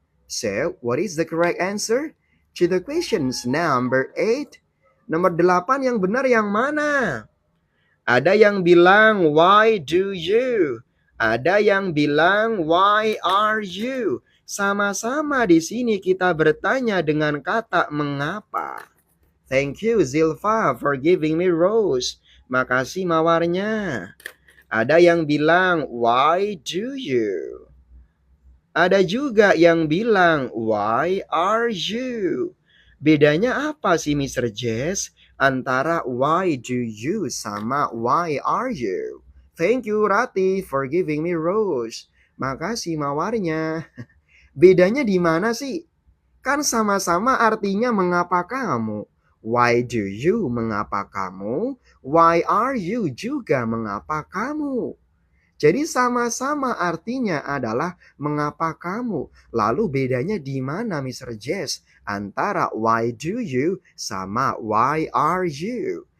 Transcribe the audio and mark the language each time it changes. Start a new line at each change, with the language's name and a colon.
English: So, what is the correct answer to the questions number 8?
Indonesian: Nomor 8 yang benar yang mana? Ada yang bilang,
English: why do you?
Indonesian: Ada yang bilang,
English: why are you?
Indonesian: Sama-sama di sini kita bertanya dengan kata mengapa.
English: Thank you Zilfa for giving me rose.
Indonesian: Makasih mawarnya. Ada yang bilang,
English: why do you?
Indonesian: Ada juga yang bilang,
English: why are you?
Indonesian: Bedanya apa sih Mr. Jess? Antara
English: why do you
Indonesian: sama
English: why are you? Thank you Rati for giving me rose.
Indonesian: Makasih mawarnya. Bedanya di mana sih? Kan sama-sama artinya mengapa kamu.
English: Why do you
Indonesian: mengapa kamu?
English: Why are you
Indonesian: juga mengapa kamu? Jadi sama-sama artinya adalah mengapa kamu. Lalu bedanya di mana Mr. Jess? Antara
English: why do you
Indonesian: sama
English: why are you?